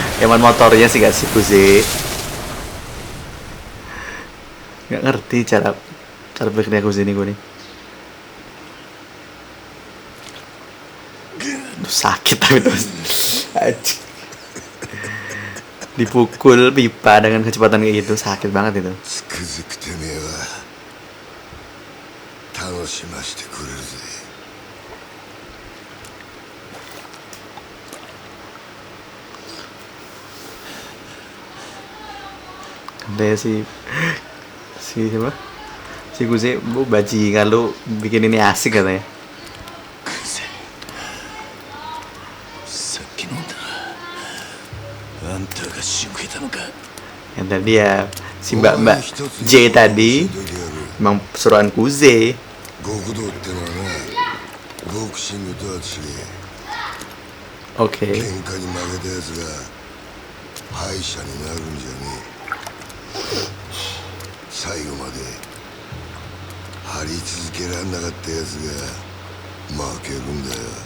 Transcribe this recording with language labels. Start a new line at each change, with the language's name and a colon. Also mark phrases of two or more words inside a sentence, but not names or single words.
Indonesian: Emang motornya sih gak sih Kuze. Gak ngerti cara berpikirnya Kuze ini gue nih. Aduh, sakit tapi terus. Anjing. Dipukul pipa dengan kecepatan kayak gitu sakit banget itu.
Japanese: つくづくてめえは楽しましてくれるぜ。
Indonesian: Katanya si siapa? Si Kuze, bu bajingan lu bikin ini asik katanya.
Japanese: さっき飲んだあんたが仕向けたのか。
Indonesian: Yang tadi ya si Mbak J tadi emang suruhan Kuze.
Japanese: 極道ってのはな、ボクシングとは違え。
Indonesian: Oke.
Japanese: 喧嘩に負けたやつが敗者になるんじゃねえ。最後まで張り続けらんなかったやつが負けるんだよ。